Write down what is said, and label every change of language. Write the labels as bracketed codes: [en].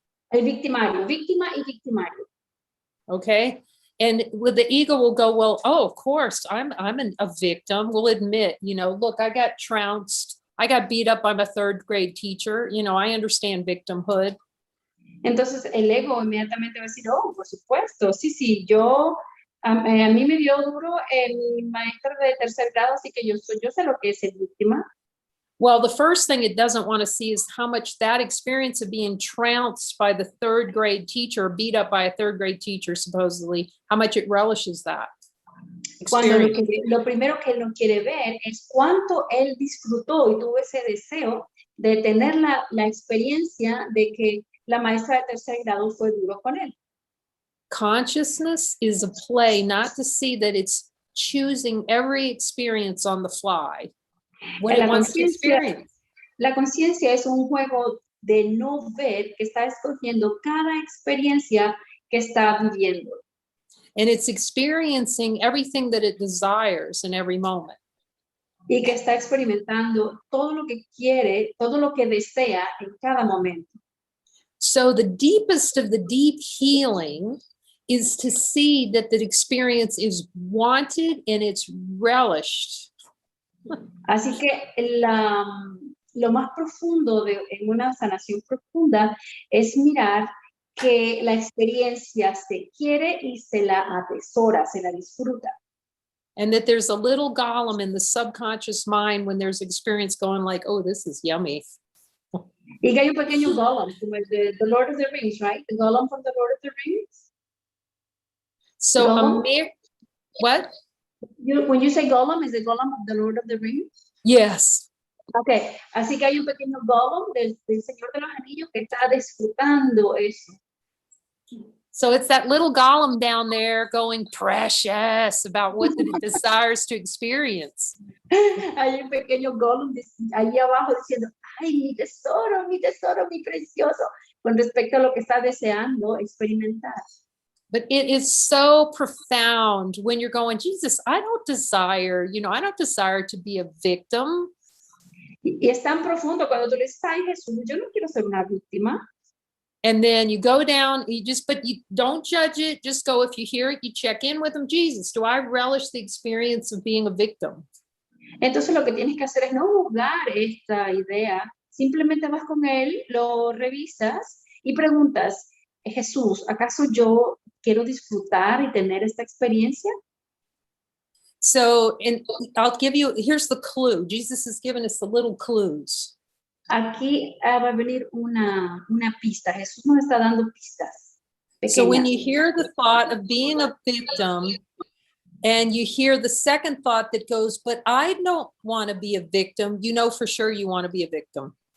[es] El victimario, víctima y victimario. [en] Okay. And with the ego will go, well, oh, of course, I'm a victim. We'll admit, look, I got trounced. I got beat up by my third grade teacher. I understand victimhood. [es] Entonces el ego inmediatamente va a decir, oh, por supuesto, sí, a mí me dio duro mi maestro de tercer grado, así que yo sé lo que es ser víctima. [en] Well, the first thing it doesn't want to see is how much that experience of being trounced by the third grade teacher, beat up by a third grade teacher, supposedly, how much it relishes that. [es] Cuando lo primero que él no quiere ver es cuánto él disfrutó y tuvo ese deseo de tener la experiencia de que la maestra de tercer grado fue duro con él. [en] Consciousness is a play not to see that it's choosing every experience on the fly. What it wants to experience. [es] La conciencia es un juego de no ver que está escogiendo cada experiencia que está viviendo. [en] And it's experiencing everything that it desires in every moment. [es] Y que está experimentando todo lo que quiere, todo lo que desea en cada momento. [en] So the deepest of the deep healing is to see that the experience is wanted and it's relished. [es] Así que lo más profundo en una sanación profunda es mirar que la experiencia se quiere y se la atesora, se la disfruta. [en] And that there's a little golem in the subconscious mind when there's experience going like, oh, this is yummy. [es] Y que hay un pequeño golem, como el de The Lord of the Rings, right? [en] The golem from The Lord of the Rings. So what? When you say golem, is the golem of The Lord of the Rings? Yes. [es] Okay, así que hay un pequeño golem del Señor de los Anillos que está disfrutando eso. [en] So it's that little golem down there going precious about what it desires to experience. [es] Hay un pequeño Gollum ahí abajo diciendo, ay, mi tesoro, mi precioso, con respecto a lo que está deseando experimentar. [en] But it is so profound when you're going, Jesus, I don't desire to be a victim. [es] Y es tan profundo cuando tú le dices, ay, Jesús, yo no quiero ser una víctima. [en] And then you go down, but you don't judge it. Just go, if you hear it, you check in with him. Jesus, do I relish the experience of being a victim? [es] Entonces lo que tienes que hacer es no juzgar esta idea. Simplemente vas con él, lo revisas y preguntas, Jesús, ¿acaso yo quiero disfrutar y tener esta experiencia? [en] So, and I'll give you, here's the clue. Jesus has given us the little clues. [es] Aquí va a venir una pista. Jesús nos está dando pistas pequeñas. [en] So when you hear the thought of being a victim, and you hear the second thought that goes, but I don't want to be a victim, you know for sure you want to be a victim.